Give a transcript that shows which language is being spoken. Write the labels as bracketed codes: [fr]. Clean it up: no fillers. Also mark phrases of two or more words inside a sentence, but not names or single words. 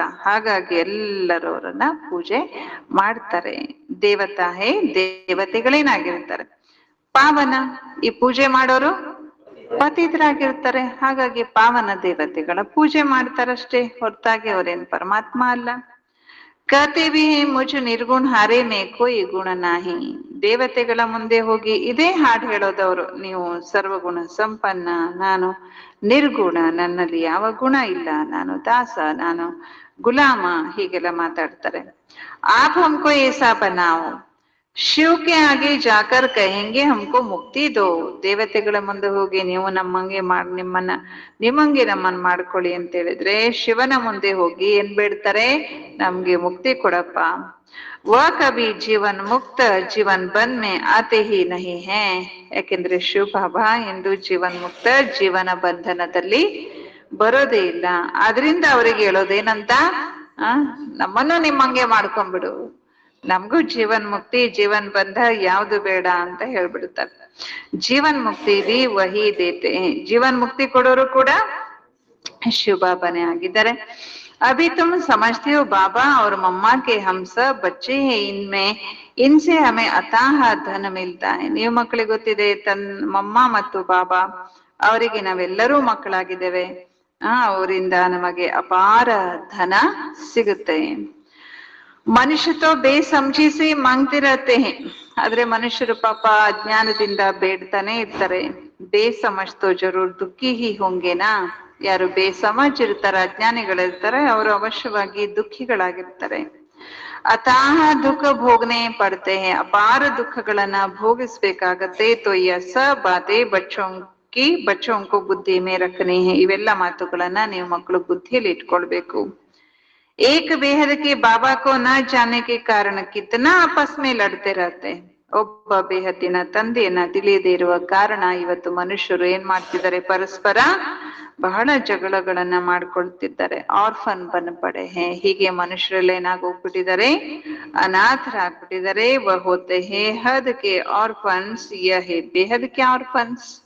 [kn] ಹಾಗಾಗಿ ಎಲ್ಲರೂ ಅವರನ್ನ ಪೂಜೆ ಮಾಡ್ತಾರೆ. [hi] देवता है, [kn] ದೇವತೆಗಳೇನಾಗಿರ್ತಾರೆ? ಪಾವನ, ಈ ಪೂಜೆ ಮಾಡೋರು ಪತಿತರಾಗಿರ್ತಾರೆ. ಹಾಗಾಗಿ ಪಾವನ ದೇವತೆಗಳ ಪೂಜೆ ಮಾಡ್ತಾರಷ್ಟೇ, ಹೊರತಾಗಿ ಅವರೇನ್ ಪರಮಾತ್ಮ ಅಲ್ಲ. [hi] कहते भी हैं मुझ निर्गुण हारे में कोई गुण नाहीं. [kn] ದೇವತೆಗಳ ಮುಂದೆ ಹೋಗಿ ಇದೇ ಹಾಡು ಹೇಳೋದವರು, ನೀವು ಸರ್ವಗುಣ ಸಂಪನ್ನ, ನಾನು ನಿರ್ಗುಣ, ನನ್ನಲ್ಲಿ ಯಾವ ಗುಣ ಇಲ್ಲ, ನಾನು ದಾಸ, ನಾನು ಗುಲಾಮ, ಹೀಗೆಲ್ಲ ಮಾತಾಡ್ತಾರೆ. [hi] आप हमको ऐसा बनाओ, शिव के आगे जाकर कहेंगे हमको मुक्ति दो. [kn] ದೇವತೆಗಳ ಮುಂದೆ ಹೋಗಿ ನೀವು ನಮ್ಮಂಗೆ ನಿಮ್ಮಂಗೆ ನಮ್ಮನ್ ಮಾಡ್ಕೊಳ್ಳಿ ಅಂತ ಹೇಳಿದ್ರೆ ಶಿವನ ಮುಂದೆ ಹೋಗಿ ಏನ್ ಬೇಡ್ತಾರೆ, ನಮ್ಗೆ ಮುಕ್ತಿ ಕೊಡಪ್ಪ. [hi] वह कभी जीवन मुक्त जीवन बंध में आते ही नहीं है. [kn] ಯಾಕೆಂದ್ರೆ ಶಿವ ಬಾಬಾ ಎಂದು ಜೀವನ್ ಮುಕ್ತ, ಜೀವನ ಬಂಧನದಲ್ಲಿ ಬರೋದೇ ಇಲ್ಲ. ಆದ್ರಿಂದ ಅವ್ರಿಗೆ ಹೇಳೋದೇನಂತ, ನಮ್ಮನ್ನು ನಿಮ್ಮಂಗೆ ಮಾಡ್ಕೊಂಡ್ಬಿಡು, ನಮಗೂ ಜೀವನ್ ಮುಕ್ತಿ ಜೀವನ್ ಬಂಧ ಯಾವ್ದು ಬೇಡ ಅಂತ ಹೇಳ್ಬಿಡ್ತಾರೆ. [hi] जीवन मुक्ति भी वही देते हैं. [kn] ಜೀವನ್ ಮುಕ್ತಿ ಕೊಡೋರು ಕೂಡ ಶಿವ ಬಾಬಾನೇ ಆಗಿದ್ದಾರೆ. [hi] अभी तुम समझते हो बाबा और मम्मा के हम सब बच्चे हैं, इनमें इनसे हमें अथाह धन मिलता है. [kn] ನೀವು ಮಕ್ಕಳಿಗೆ ಗೊತ್ತಿದೆ, ಮಮ್ಮ ಮತ್ತು ಬಾಬಾ ಅವರಿಗೆ ನಾವೆಲ್ಲರೂ ಮಕ್ಕಳಾಗಿದ್ದೇವೆ, ಅವರಿಂದ ನಮಗೆ ಅಪಾರ ಧನ ಸಿಗುತ್ತೆ. [hi] मनुष्य तो बेसमझी माँगते रहते हैं. [kn] ಆದ್ರೆ ಮನುಷ್ಯರು ಪಾಪ ಅಜ್ಞಾನದಿಂದ ಬೇಡ್ತಾನೆ ಇರ್ತಾರೆ. [hi] बेसमझ तो ज़रूर दुःखी ही होंगे ना. [kn] ಯಾರು ಬೇಸಮझ ಇರ್ತಾರೆ, ಅಜ್ಞಾನಿಗಳಿರ್ತಾರೆ, ಅವರು ಅವಶ್ಯವಾಗಿ ದುಃಖಿಗಳಾಗಿರ್ತಾರೆ. [hi] अथाह दुःख भोगने पड़ते हैं. [kn] ಅಪಾರ ದುಃಖಗಳನ್ನ ಭೋಗಿಸ್ಬೇಕಾಗತ್ತೆ. [hi] तो ये सब बातें बच्चों को बुद्धि में रखनी हैं. [kn] ಇವೆಲ್ಲ ಮಾತುಗಳನ್ನ ನೀವು ಮಕ್ಕಳು ಬುದ್ಧಿಯಲ್ಲಿ ಇಟ್ಕೊಳ್ಬೇಕು. [hi] एक बेहद के बाबा को न जाने के कारण कितना आपस में लड़ते रहते. [kn] ಒಬ್ಬ ಬೇಹದ್ದಿನ ತಂದೆಯನ್ನ ತಿಳಿಯದೇ ಇರುವ ಕಾರಣ ಇವತ್ತು ಮನುಷ್ಯರು ಏನ್ ಮಾಡ್ತಿದ್ದಾರೆ, ಪರಸ್ಪರ ಬಹಳ ಜಗಳಗಳನ್ನ ಮಾಡ್ಕೊಳ್ತಿದ್ದಾರೆ. [hi] ऑर्फ़न बन पड़े हैं. [kn] ಹೀಗೆ ಮನುಷ್ಯರಲ್ಲಿ ಏನಾಗೋಗ್ಬಿಟ್ಟಿದ್ದಾರೆ, ಅನಾಥರಾಗ್ಬಿಟ್ಟಿದ್ದಾರೆ. [hi] वह होते हैं हद के ऑर्फ़न्स, ये हैं बेहद के ऑर्फ़न्स.